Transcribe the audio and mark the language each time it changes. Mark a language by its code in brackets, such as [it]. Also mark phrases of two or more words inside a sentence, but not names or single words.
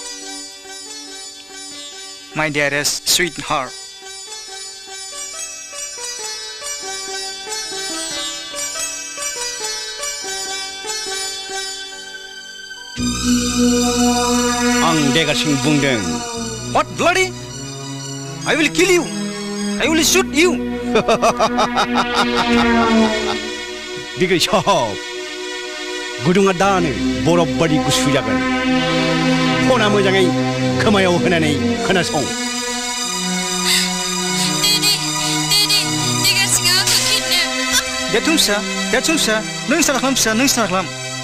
[en] my dearest sweet heart [brx] आं देगारसिं बुंदों [en] What bloody? I will kill you. I will shoot you. [brx] बिग्राय सब गुदुङा दानो बरफ बादि गुसु जागोन फना मोजाङै खोमायाव होनानै खोनासं देरथुम फिसा नों स्टार्ट खालाम फिसा नों स्टार्ट खालाम